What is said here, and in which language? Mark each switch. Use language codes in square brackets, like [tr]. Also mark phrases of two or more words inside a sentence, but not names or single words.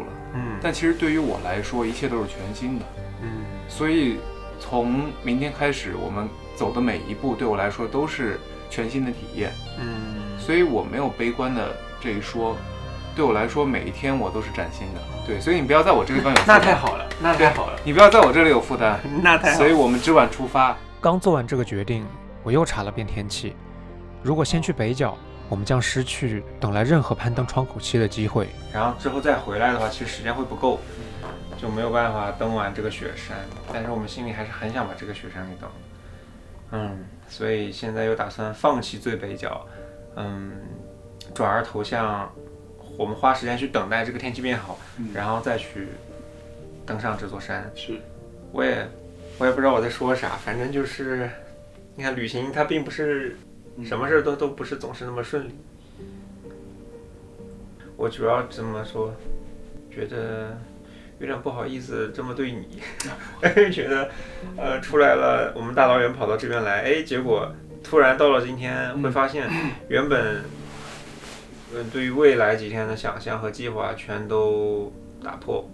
[zh] 但其實對於我來說，一切都是全新的。所以從明天開始，我們走的每一步對我來說都是全新的體驗。所以我沒有悲觀的這一說。对我来說每一天我都是崭新的。对，所以你不要在我这个地方有负担。那太好了，那太好了。你不要在我这里有负担。那太好了。所以我们只晚出发。刚做完这个決定，我又查了遍天氣。如果先去北角，我們將失去等來任何攀登窗口期的機會。然後之後再回來的話，其實時間會不夠，就沒有辦法登完這個雪山。但是我們心裡還是很想把這個雪山給登。所以現在又打算放棄最北角，轉而投向我們花時間去等待這個天氣變好，然後再去登上這座山。是，我也不知道我在說啥，反正就是你看旅行它並不是什麼事都不是總是那麼順利。我主要這麼說，覺得有點不好意思這麼對你，覺得出來了，我們大老遠跑到這邊來，結果突然到了今天會發現原本對於未來幾天的想象和計劃全都打破，